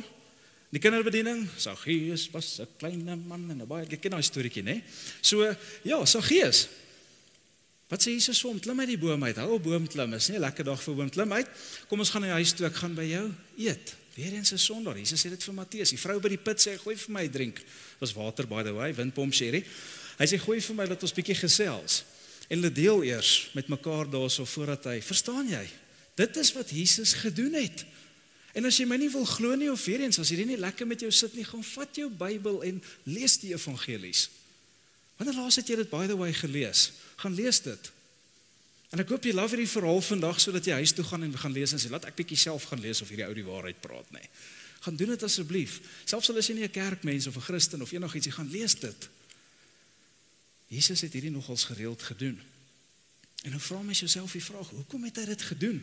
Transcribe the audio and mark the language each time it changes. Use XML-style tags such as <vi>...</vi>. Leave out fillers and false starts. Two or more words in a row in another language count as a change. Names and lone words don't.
<af>Die kinderbediening, Saggeus was 'n klein man en 'n baie, ek ken daai storieetjie, né? So, ja, Saggeus. Wat sê Jesus vir hom? Klim uit die boom uit. Hou op boom klim, is nie 'n lekker dag vir boom klim uit. Kom ons gaan na die huis toe, ek gaan by jou eet. Weer eens 'n sondaar. Jesus sê dit vir Matteus. Die vrou by die put sê, gooi vir my 'n drink. Dit was water</af> <en>by the way,</en> <af>windpomp sherry. Hy sê, gooi vir my dat ons bietjie gesels. En hulle deel eers met mekaar daarso voordat hy, verstaan jy? Dit is wat Jesus gedoen het. En as jy my nie wil glo nie, of weer eens, as hierdie nie lekker met jou sit nie, gaan vat jou Bybel en lees die evangelies. Wanneer laas het jy dit</af> <en>by the way</en> <af>gelees? Gaan lees dit. En ek hoop jy love hierdie verhaal vandag, sodat jy huis toe gaan en gaan lees en sê, laat ek bietjie self gaan lees of hierdie ou die waarheid praat nie. Gaan doen dit asseblief. Selfs al is jy nie 'n kerkmens of 'n Christen of enigiets, jy gaan lees dit. Jesus het hierdie nogals gereeld gedoen. En nou vra mens jouself die vraag, hoekom het hy dit gedoen?</af>